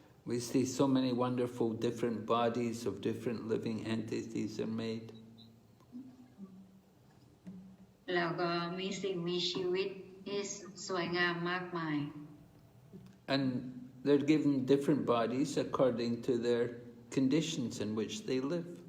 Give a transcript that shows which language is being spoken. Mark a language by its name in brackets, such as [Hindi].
[English] We see so many wonderful different bodies of different living entities are made. [Thai] แล้วก็มีสิ่งมีชีวิตที่สวยงามมากมาย [English] And they're given different bodies according to their conditions in which they live.